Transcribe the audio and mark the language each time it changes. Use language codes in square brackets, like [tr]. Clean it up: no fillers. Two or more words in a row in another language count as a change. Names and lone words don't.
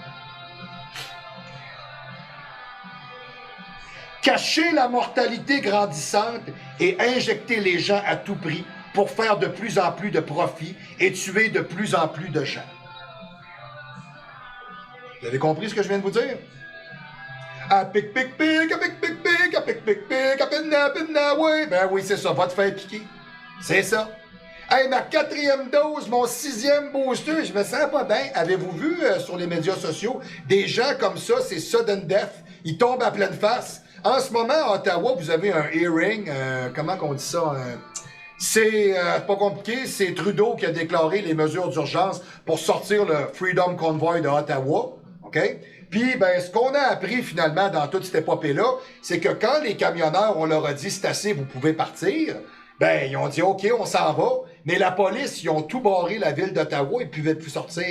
[fr] Cacher la mortalité grandissante et injecter les gens à tout prix pour faire de plus en plus de profit et tuer de plus en plus de gens. Vous avez compris ce que je viens de vous dire? Ah, pic, pic, pic, ah, pic, pic, pic, ah, pic, pic, pic, ah, pinna, oui. Ben oui, c'est ça, va te faire piquer. C'est ça. Hey, ma 4e dose, mon 6e booster, je me sens pas bien. Avez-vous vu sur les médias sociaux des gens comme ça, c'est [en] sudden death, [fr] ils tombent à pleine face. En ce moment, à Ottawa, vous avez un hearing, comment qu'on dit ça? C'est pas compliqué, c'est Trudeau qui a déclaré les mesures d'urgence pour sortir le Freedom Convoy de Ottawa, OK? Puis, ben, ce qu'on a appris finalement dans toute cette épopée-là, c'est que quand les camionneurs, on leur a dit c'est assez, vous pouvez partir, ben, ils ont dit OK, on s'en va, mais la police, ils ont tout barré la ville d'Ottawa, ils ne pouvaient plus sortir.